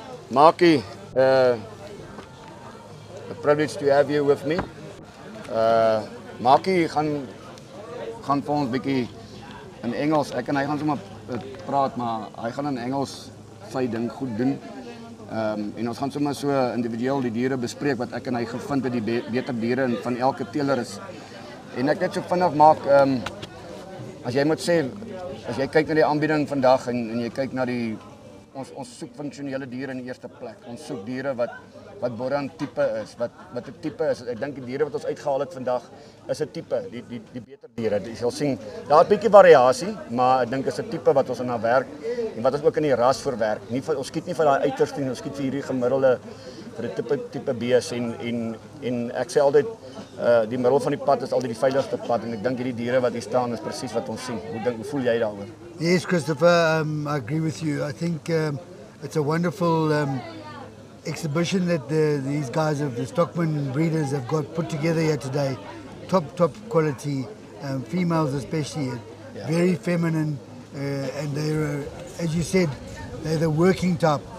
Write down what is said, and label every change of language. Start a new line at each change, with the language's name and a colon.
English: Maakie, a privilege to have you with me.
Afrikaans: Maakie gaan vir ons bietjie in Engels. Ek en hy gaan sommer praat, maar hy gaan in Engels sy ding goed doen. En ons gaan sommer so individueel die diere bespreek wat ek en hy gevind het, die beter diere van elke teeler is. En ek net so vinnig maak, as jy moet sê, as jy kyk na die aanbieding vandag en jy kyk na ons soek funksionele diere in die eerste plek. Ons soek diere wat Boran tipe is, wat 'n tipe is. Ek dink die diere wat ons uitgehaal het vandag is 'n tipe, die beter diere. Jy sal sien, daar's 'n bietjie variasie, maar ek dink is 'n tipe wat ons aan werk en wat ons ook in die ras verwerk. Ons skiet nie vir daai uiterste nie, ons skiet vir hierdie gemiddelde vir 'n tipe bees en ek sê altyd die middel van die pad is altyd die veiligste pad en ek dink hierdie diere wat hier staan is presies wat ons sien. Hoe voel jy daaroor?
English: Yes, Christopher, I agree with you. I think it's a wonderful exhibition that these guys of the Stockman breeders have got put together here today. Top quality, females especially, very feminine, and they're, as you said, they're the working type.